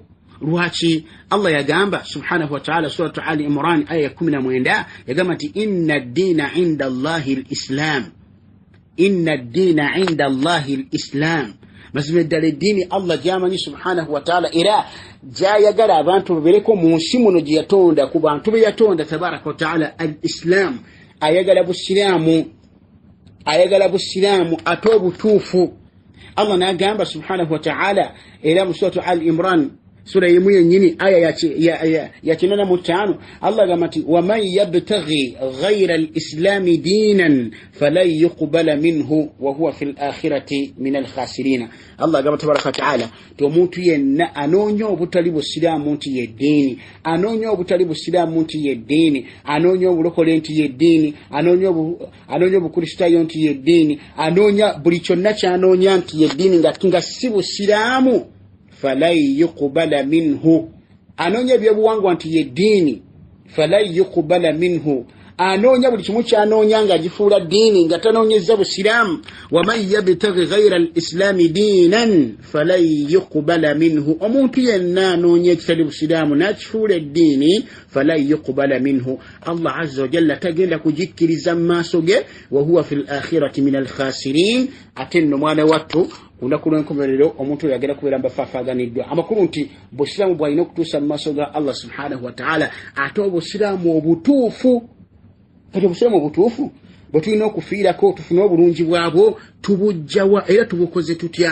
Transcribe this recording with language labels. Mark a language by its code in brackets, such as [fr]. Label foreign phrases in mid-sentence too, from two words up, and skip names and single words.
[lg] Lwaki? Allah yagamba [ar] سبحانه وتعالى [lg] suratu Ali Imran aya 19 yagamba nti [ar] إن الدين عند الله الإسلام. إن الدين عند الله الإسلام. [lg] Mazima ddala eddiini Allah gy'amanyi [ar] سبحانه وتعالى [lg] era gy'ayagala abantu babeereko mu nsi muno gye yatonda ku bantu be yatonda [ar] تبارك وتعالى الإسلام. [lg] Ayagala busiraamu ate obutuufu. Allah n'agamba [ar] سبحانه وتعالى [lg] era mu suratu Ali Imran sura yemu yennyini aya ya 85 Allah agamba nti [ar] ومن يبتغ غير الإسلام دينا فلن يقبل منه وهو في الآخرة من الخاسرين. [lg] Allah agamba [ar] تبارك تعالى [lg] ti omuntu yenna anoonya obutali busiraamu nti ye ddiini, anoonya obutali busiraamu nti ye ddiini, anoonya obulokole nti ye ddiini, anoonya obukristaayo nti ye ddiini, anoonya buli kyonna ky'anoonya nti ye ddiini nga si busiraamu [ar] فلن يقبل منه. [lg] Anoonya ebyobuwangwa nti ye ddiini [ar] فلن يقبل منه. [lg] Anoonya buli kimu ky'anoonya nga agifuula ddiini nga tanoonyezza busiraamu. [ar] ومن يبتغ غير الإسلام دينا فلن يقبل منه. [lg] Omuntu yenna anoonya ekitali busiraamu n'akifuula eddiini [ar] فلن يقبل منه. [lg] Allah [ar] عز وجل [lg] tagenda kugikkiriza mu maaso ge [ar] وهو في الآخرة من الخاسرين. [lg] Ate nno mwana wattu kunaku lw'enkomerero omuntu yagenda kubeera mbafaafaganiddwa. Amakulu nti busiraamu bw'alina okutuusa mu maaso ga Allah [ar] سبحانه وتعالى [lg] ate obusiraamu obutuufu. Kati obusiraamu obutuufu bwe tulina okufiirako tufune obulungi bwabwo tubujjawa era tubukoze tutya?